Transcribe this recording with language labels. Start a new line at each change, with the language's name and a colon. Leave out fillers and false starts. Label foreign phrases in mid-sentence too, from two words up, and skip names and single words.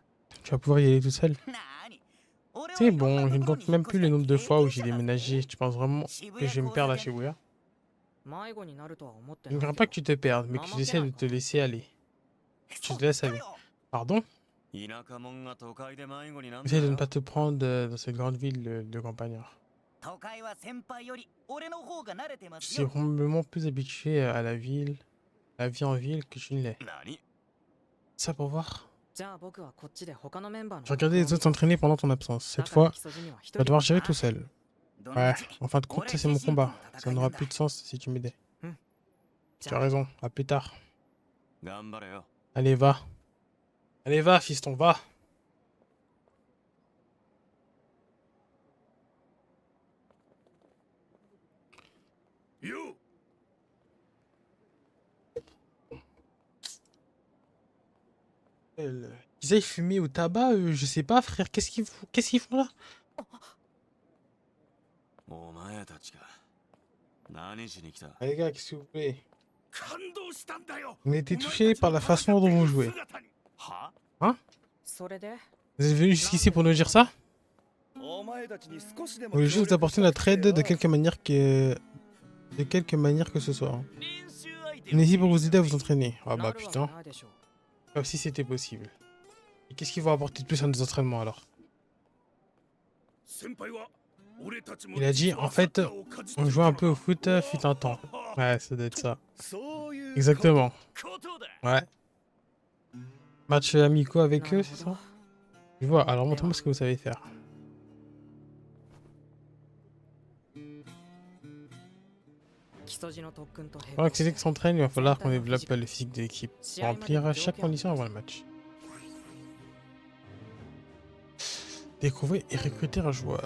French: Tu vas pouvoir y aller tout seul.
Japanese: なに俺は
French: C'est
Japanese: いろんな
French: bon, je
Japanese: と
French: ne
Japanese: ころ
French: compte
Japanese: に引っ
French: même
Japanese: 越
French: plus
Japanese: し
French: le
Japanese: た
French: nombre de
Japanese: 経
French: fois où
Japanese: 験
French: j'ai
Japanese: 者だぜ
French: déménagé. Tu penses vraiment que je vais me perdre à Shibuya?
Japanese: 迷子になるとは思って
French: Je ne
Japanese: ない
French: crains
Japanese: け
French: pas
Japanese: ど
French: que tu te perdes, mais que tu essaies de te laisser aller. Tu te laisses aller. Pardon?
Japanese: 田舎者が都会で迷子になんだ
French: Essaye de ne
Japanese: よ
French: pas te prendre dans cette grande ville de campagnard.
Japanese: 都会は先輩より俺の方が慣れてま
French: Je
Japanese: す
French: suis
Japanese: よ
French: probablement plus habitué à la ville, la vie en ville que tu ne l'es.
Japanese: 何
French: Ça pour voir?
Japanese: じゃあ僕はこっちで他のメンバーの
French: Je regardais les autres s'entraîner pendant ton absence.
Japanese: だ
French: Cette
Japanese: から
French: fois,
Japanese: 木曽路には一
French: tu vas
Japanese: 人
French: devoir gérer tout seul.
Japanese: どのみ
French: Ouais,
Japanese: ち
French: en fin de compte, ça c'est mon combat. Ça n'aura plus de sens si tu m'aidais.
Japanese: じ
French: Tu
Japanese: ゃ
French: as
Japanese: あ
French: raison, à plus tard.
Japanese: 頑張れよ
French: Allez, va. Allez, va, fiston, va. Ils aillent fumer au tabac, je sais pas, frère. Qu'est-ce qu'ils font là?
Japanese: お前たちか何しに来た
French: Ah, les gars, qu'est-ce que vous voulez?
Japanese: 感動したんだよ
French: On a été touchés par la façon dont vous jouez.
Japanese: はそれで
French: Vous êtes venus jusqu'ici pour nous dire ça?
Japanese: お前たちに少しで
French: On
Japanese: も
French: voulait
Japanese: 協
French: juste
Japanese: 力
French: apporter
Japanese: した
French: notre
Japanese: くて
French: aide de
Japanese: よ
French: quelque manière que... De quelque manière que ce soit. Hein.
Japanese: 練習相手
French: On est ici pour vous aider à vous entraîner. Ah
Japanese: な
French: bah
Japanese: るわけ
French: putain.
Japanese: ないでしょ
French: Comme si c'était possible. Et qu'est-ce qu'ils vont apporter de plus à nos entraînements alors?
Japanese: 先輩は俺たちも
French: Il a dit, en fait, on jouait un peu au foot fut un temps. Ouais, ça doit être ça.
Japanese: そういう
French: Exactement.
Japanese: ことだ
French: Ouais. Match amicaux
Japanese: う
French: avec
Japanese: な
French: eux,
Japanese: る
French: c'est
Japanese: ほど
French: ça? Je vois, alors montrez-moi ce que vous savez faire. Pour accéder que s'entraîne, il va falloir qu'on développe le physique de l'équipe. Pour remplir chaque condition avant le match. Découvrir et recruter un joueur.